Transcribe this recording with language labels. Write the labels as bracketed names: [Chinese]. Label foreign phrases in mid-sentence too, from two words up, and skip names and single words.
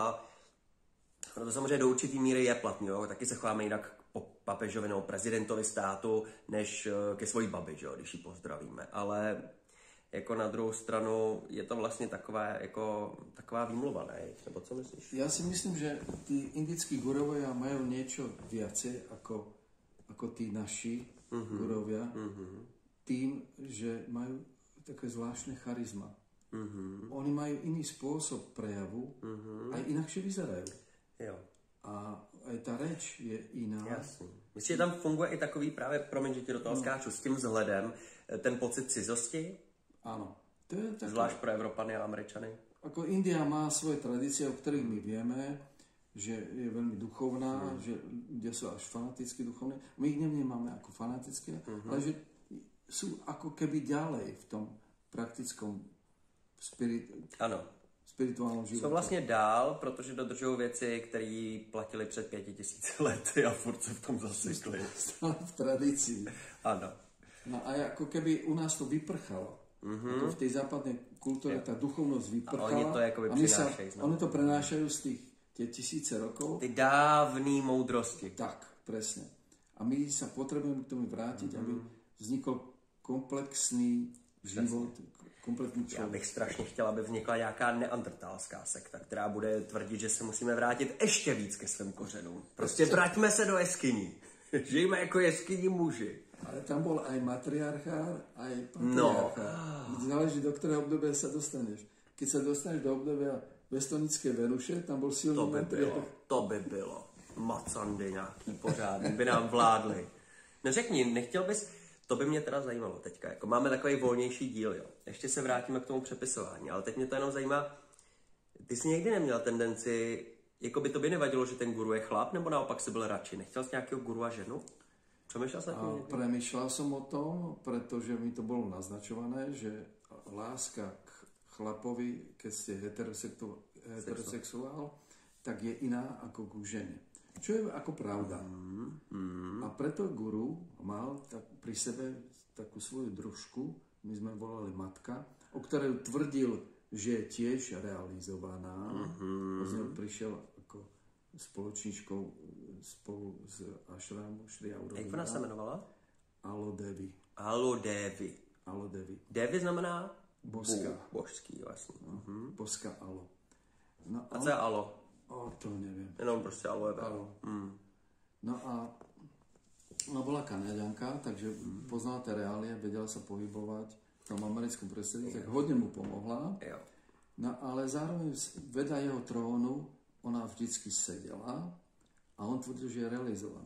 [Czech] A to samozřejmě do určitý míry je platný. Jo? Taky se chováme jinak po papežovi nebo prezidentovi státu, než ke svojí babi, jo? Když ji pozdravíme. Ale jako na druhou stranu je to vlastně taková výmluva, ne? Nebo co myslíš? [Slovak] Ja si myslím, že tí indickí gurovia majú niečo viacej ako tí naši gurovia, tým, že majú také zvláštne charizma. Oni majú iný spôsob prejavu, aj inakšie vyzerajú. [Czech] Jo. [Slovak] A aj tá reč je iná. [Czech] Jasný. Myslím, že tam funguje i takový právě, promiň, že ti do toho skáču, s tím vzhledem, ten pocit cizosti, [Slovak] Áno. To je také, [Czech] zvlášť pro Evropany a Američany. [Slovak] ako India má svoje tradície, o ktorých my vieme, že je veľmi duchovná, že ľudia sú až fanaticky duchovní. My ich nevnímame ako fanatické, ale že sú ako keby ďalej v tom praktickom [Czech] Ano. [Slovak] spirituálnom živote. [Czech] Jsou vlastně dál, protože dodržují věci, které platily před 5000 lety a furt se v tom zasekli. [Slovak] Stále v tradícii. [Czech] Ano. [Slovak] No a ako keby u nás to vyprchalo. Ako v tej západnej kultúre tá duchovnosť vyprchala. [Czech] A oni to jakoby přinášají znovu. [Slovak] Oni to prenášajú z tie tisíce rokov. [Czech] Ty dávný moudrosti. [Slovak] Tak, presne. A my sa potrebujeme k tomu vrátiť, aby vznikol komplexný život, [Czech] kompletní člověk. Já bych strašně chtěla, aby vznikla nějaká neandertalská sekta, která bude tvrdit, že se musíme vrátit ještě víc ke svým kořenům. Prostě vraťme se do jeskyní. Žijme jako jeskyní muži. [Slovak] Ale tam bol aj matriarchár, aj patriarchár. Záleží, do ktorého obdobia sa dostaneš. Keď sa dostaneš do obdobia Bestonické Venuše, tam bol silný matriarchár. [Czech] To by bylo. Macandy nějaký pořádný, by nám vládli. No řekni, nechtěl bys, to by mě teda zajímalo teďka, jako máme takový volnější díl, jo. Ještě se vrátíme k tomu přepisování, ale teď mě to jenom zajímá, ty jsi někdy neměl tendenci, jako by to by nevadilo, že ten guru je chlap, nebo naopak jsi byl radši? Nechtěl jsi nějakého guru a ženu? Přemýšlel jsi tím? [Slovak] Premýšľal som o tom, pretože mi to bolo naznačované, že láska k chlapovi, keď ste heterosexuál, tak je iná ako k žene. Čo je ako pravda. A preto guru mal tak pri sebe takú svoju družku, my sme volali matka, o ktorej tvrdil, že je tiež realizovaná. Z ňou prišiel ako spoločníčkou spolu s Ashramu Šri Aurobindo. [Czech] Jak ona se jmenovala? Alodevi. Alodevi. Devi znamená? Božská. Božský, vlastně. Božská Alo. No, a co je Alo? [Slovak] To neviem. [Czech] Jenom prostě aloe vera. [Slovak] No a ona bola Kanaďanka, takže poznala tie reálie, vedela sa pohybovať v tom americkom prostredí, tak hodne mu pomohla. [Czech] Jo. [Slovak] No ale zároveň vedľa jeho trónu ona vždycky sedela a on tvrdil, že je realizovaná.